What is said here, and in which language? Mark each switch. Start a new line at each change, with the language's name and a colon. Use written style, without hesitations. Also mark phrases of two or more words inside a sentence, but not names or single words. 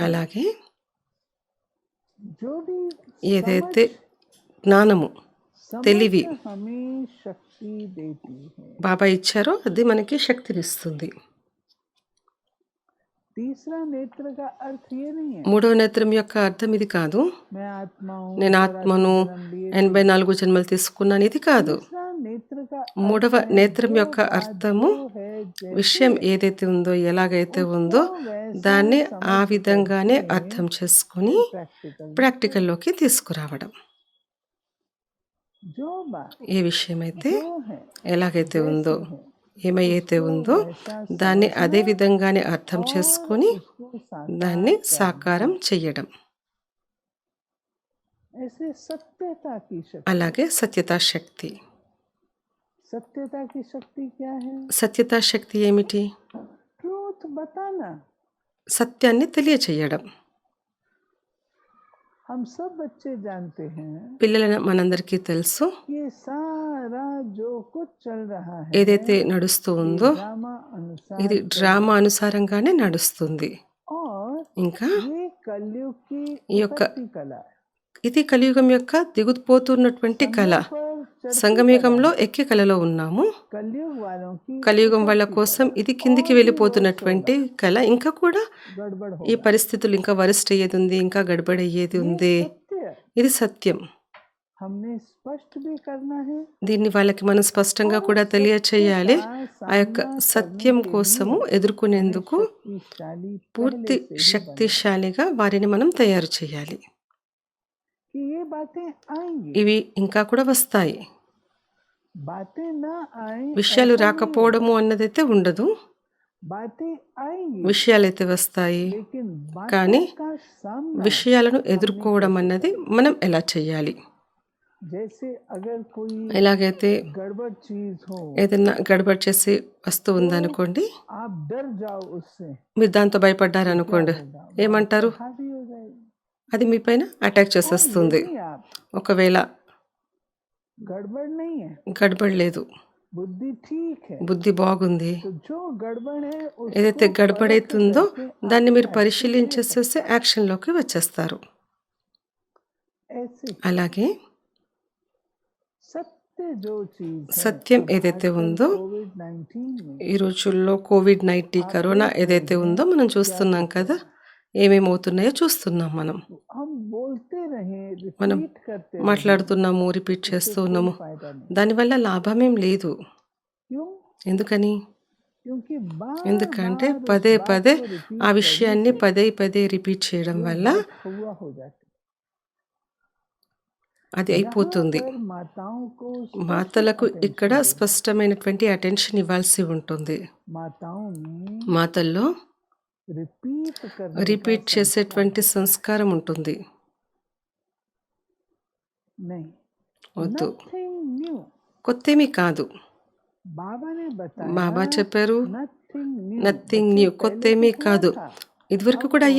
Telugu: అలాగే
Hindi: जो भी
Telugu: ఏదైతే
Hindi: समझ
Telugu: జ్ఞానము, తెలివి
Hindi: समझ हमें शक्ति देती है।
Telugu: బాబా ఇచ్చారో అది మనకి శక్తినిస్తుంది.
Hindi: तीसरा नेत्र का अर्थ ये नहीं है
Telugu: మూడవ నేత్రం యొక్క అర్థం ఇది కాదు,
Hindi: मैं आत्मा हूँ,
Telugu: నేను 84 ఆత్మను,
Hindi: जन्म लिए,
Telugu: 84 జన్మలు తీసుకున్నాను, ఇది కాదు.
Hindi: तीसरा नेत्र का
Telugu: మూడవ
Hindi: अर्थ है
Telugu: నేత్రం
Hindi: जो
Telugu: యొక్క
Hindi: बात
Telugu: అర్థము
Hindi: जो है
Telugu: విషయం
Hindi: जैसे
Telugu: ఏదైతే ఉందో, ఎలాగైతే
Hindi: उसको
Telugu: ఉందో
Hindi: वैसा
Telugu: దాన్ని ఆ
Hindi: समझ
Telugu: విధంగానే
Hindi: करके
Telugu: అర్థం చేసుకుని
Hindi: फिर प्रैक्टिकल में करो।
Telugu: ప్రాక్టికల్లోకి తీసుకురావడం.
Hindi: जो बात
Telugu: ఏ విషయమైతే
Hindi: जो है
Telugu: ఎలాగైతే ఉందో,
Hindi: जैसी है
Telugu: ఏమైతే
Hindi: उसको
Telugu: ఉందో
Hindi: वैसा
Telugu: దాన్ని అదే
Hindi: समझना
Telugu: విధంగానే అర్థం
Hindi: और
Telugu: చేసుకొని
Hindi: उसको
Telugu: దాన్ని
Hindi: साकार
Telugu: సాకారం
Hindi: करना।
Telugu: చెయ్యడం.
Hindi: ऐसे सत्यता की शक्ति,
Telugu: అలాగే సత్యతా శక్తి.
Hindi: सत्यता की शक्ति क्या है?
Telugu: సత్యతా శక్తి ఏమిటి?
Hindi: ट्रूथ बताना।
Telugu: సత్యాన్ని తెలియచేయడం.
Hindi: हम सब बच्चे जानते हैं
Telugu: పిల్లల మనందరికీ తెలుసు,
Hindi: ये सारा जो कुछ चल रहा है
Telugu: ఏదైతే నడుస్తూ
Hindi: ये
Telugu: ఉందో
Hindi: ड्रामा अनुसार
Telugu: ఇది
Hindi: चल
Telugu: డ్రామా
Hindi: रहा
Telugu: అనుసారంగానే నడుస్తుంది.
Hindi: है और
Telugu: ఇంకా
Hindi: ये कलयुग की
Telugu: ఈ యొక్క
Hindi: उतरती कला है,
Telugu: ఇది కలియుగం యొక్క దిగుపోతున్నటువంటి కళ.
Hindi: संगम पर चढ़ती कला
Telugu: సంగమయుగంలో
Hindi: है।
Telugu: ఎక్కే కళలో ఉన్నాము.
Hindi: कलयुग वालों की
Telugu: కలియుగం వాళ్ళ
Hindi: उतरती
Telugu: కోసం
Hindi: कला
Telugu: ఇది కిందికి
Hindi: और भी worse
Telugu: వెళ్ళిపోతున్నటువంటి
Hindi: होगा,
Telugu: కళ. ఇంకా కూడా
Hindi: गड़बड़
Telugu: ఈ
Hindi: होगा।
Telugu: పరిస్థితులు ఇంకా వరస్ట్ అయ్యేది ఉంది, ఇంకా గడబడయ్యేది
Hindi: ये
Telugu: ఉంది.
Hindi: सत्य
Telugu: ఇది సత్యం.
Hindi: हमने स्पष्ट भी करना है
Telugu: దీన్ని వాళ్ళకి మనం స్పష్టంగా
Hindi: और
Telugu: కూడా
Hindi: सत्य
Telugu: తెలియచేయాలి.
Hindi: का
Telugu: ఆ యొక్క
Hindi: सामना करने
Telugu: సత్యం
Hindi: के
Telugu: కోసము
Hindi: लिए हमें
Telugu: ఎదుర్కొనేందుకు
Hindi: शक्तिशाली
Telugu: పూర్తి
Hindi: पहले से ही बनना है
Telugu: శక్తిశాలిగా వారిని మనం తయారు చేయాలి.
Hindi: कि ये बातें आएंगी,
Telugu: ఇవి ఇంకా కూడా వస్తాయి.
Hindi: बातें ना आए
Telugu: విషయాలు
Hindi: ऐसा नहीं
Telugu: రాకపోవడము
Hindi: होगा,
Telugu: అన్నదైతే ఉండదు,
Hindi: बातें आएंगी
Telugu: విషయాలైతే వస్తాయి.
Hindi: लेकिन
Telugu: కానీ
Hindi: बातों का सामना
Telugu: విషయాలను
Hindi: हमने
Telugu: ఎదుర్కోవడం
Hindi: कैसे
Telugu: అన్నది
Hindi: करना।
Telugu: మనం ఎలా చేయాలి?
Hindi: जैसे अगर कोई
Telugu: ఎలాగైతే
Hindi: गड़बड़ चीज हो
Telugu: ఏదైనా గడబడి చేసి వస్తూ
Hindi: तो
Telugu: ఉందనుకోండి,
Hindi: आप डर जाओ उससे,
Telugu: మీరు దాంతో
Hindi: तो क्या
Telugu: భయపడ్డారనుకోండి,
Hindi: होगा? वो आप
Telugu: ఏమంటారు?
Hindi: पर हावी हो जाएगी।
Telugu: అది మీ పైన అటాక్
Hindi: और
Telugu: చేసేస్తుంది.
Hindi: यदि आप
Telugu: ఒకవేళ
Hindi: गड़बड़ नहीं है,
Telugu: గడబడి లేదు,
Hindi: बुद्धि ठीक है,
Telugu: బుద్ధి బాగుంది,
Hindi: तो जो गड़बड़ है
Telugu: ఏదైతే
Hindi: उसको परख
Telugu: గడబడైతుందో
Hindi: करके
Telugu: దాన్ని
Hindi: आप
Telugu: మీరు
Hindi: एक्शन ले
Telugu: పరిశీలించేసేసి
Hindi: सकते हैं।
Telugu: యాక్షన్లోకి వచ్చేస్తారు.
Hindi: ऐसे ही
Telugu: అలాగే
Hindi: सत्य जो चीज है,
Telugu: సత్యం
Hindi: अब
Telugu: ఏదైతే
Hindi: आजकल
Telugu: ఉందో
Hindi: कोविड-19 में
Telugu: ఈ రోజుల్లో కోవిడ్-19
Hindi: आप
Telugu: కరోనా
Hindi: देख
Telugu: ఏదైతే
Hindi: रहे
Telugu: ఉందో
Hindi: हैं
Telugu: మనం
Hindi: क्या
Telugu: చూస్తున్నాం
Hindi: कुछ
Telugu: కదా,
Hindi: है।
Telugu: ఏమేమవుతున్నాయో చూస్తున్నాం మనం.
Hindi: हम बोलते रहे,
Telugu: మనం
Hindi: रिपीट करते रहे,
Telugu: మాట్లాడుతున్నాము, రిపీట్
Hindi: उससे
Telugu: చేస్తూ
Hindi: कोई
Telugu: ఉన్నాము,
Hindi: फायदा नहीं।
Telugu: దానివల్ల లాభమేం లేదు.
Hindi: क्यों?
Telugu: ఎందుకని?
Hindi: क्योंकि बार
Telugu: ఎందుకంటే
Hindi: बार उस
Telugu: పదే
Hindi: बात
Telugu: పదే
Hindi: को
Telugu: ఆ
Hindi: रिपीट करने
Telugu: విషయాన్ని
Hindi: से
Telugu: పదే పదే రిపీట్ చేయడం
Hindi: वो
Telugu: వల్ల
Hindi: बात हुआ हो जाती।
Telugu: అది
Hindi: यहाँ
Telugu: అయిపోతుంది.
Hindi: पर माताओं को स्पष्ट
Telugu: మాతలకు ఇక్కడ
Hindi: अटेंशन देना।
Telugu: స్పష్టమైనటువంటి అటెన్షన్ ఇవ్వాల్సి ఉంటుంది.
Hindi: माताओं में
Telugu: మాతల్లో
Hindi: रिपीट करने
Telugu: రిపీట్
Hindi: का
Telugu: చేసేటువంటి
Hindi: संस्कार
Telugu: సంస్కారం ఉంటుంది.
Hindi: नहीं,
Telugu: వద్దు,
English: nothing new.
Telugu: కొత్తేమీ కాదు.
Hindi: बाबा ने
Telugu: బాబా
Hindi: बताया
Telugu: చెప్పారు,
English: nothing new. నథింగ్
Hindi: बच्चे
English: న్యూ,
Hindi: पहले
Telugu: కొత్తేమీ
Hindi: तो हुआ
Telugu: కాదు.
Hindi: था,
Telugu: ఇదివరకు
Hindi: अब
Telugu: కూడా
Hindi: हो रहा
Telugu: అయ్యింది,